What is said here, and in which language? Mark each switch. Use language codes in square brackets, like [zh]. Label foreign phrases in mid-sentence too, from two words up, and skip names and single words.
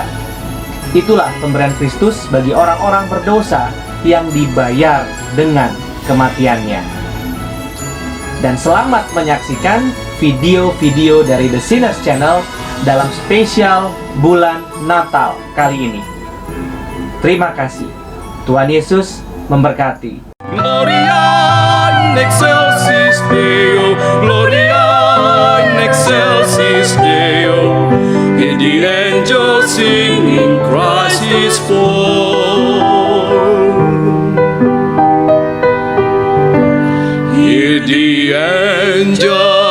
[id] Itulah pemberian Kristus bagi orang-orang berdosa yang dibayar dengan kematiannya. Dan selamat menyaksikan video-video dari The Sinners Channel dalam spesial bulan Natal kali ini. Terima kasih. Tuhan Yesus memberkati. [la] Gloria in excelsis Deo, Gloria in excelsis Deo. [en] Hear the angels singing, Christ is born. Hear the angels